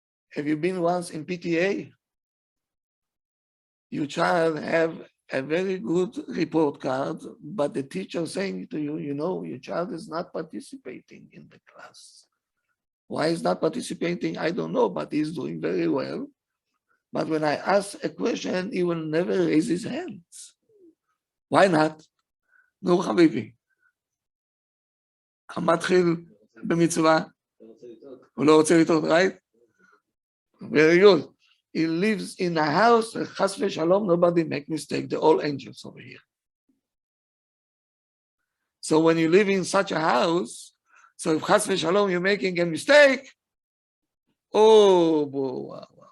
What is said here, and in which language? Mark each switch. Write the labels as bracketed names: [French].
[English] Have you been once in PTA? Your child have a very good report card, but the teacher saying to you, you know, your child is not participating in the class. Why is not participating? I don't know, but he's doing very well. But when I ask a question, he will never raise his hands. Why not? No, Habibi. [Hebrew] המתחיל במצווה, הוא לא רוצה לטעות, [English] right? Very good. He lives in a house, chas v'shalom, nobody make mistake, they're all angels over here. So when you live in such a house, so if chas v'shalom you're making a mistake, oh, wow.